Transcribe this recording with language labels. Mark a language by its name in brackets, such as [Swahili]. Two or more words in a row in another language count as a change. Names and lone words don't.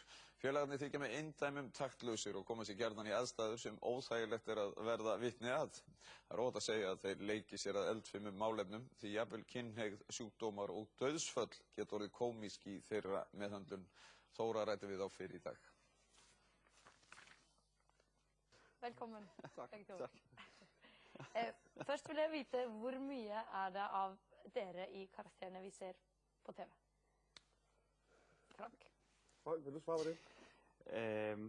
[Icelandic] Félagarnir þykja með eindæmum taktlausir og koma sér gjarnan í aðstæður sem óþægilegt er að verða vitni að. Það er óhætt að segja að þeir leiki sér að eldfimum málefnum, því jafnvel kynhneigð, sjúkdómar og dauðsföll geta orðið kómísk í þeirra meðhöndlun. Þóra ræddi við þá fyrr í dag. [Norwegian] Velkommen. Takk. Først vil jeg vite, hvor mye er det av dere i karakterene vi ser på TV? Frank? Frank, vil du svare på det?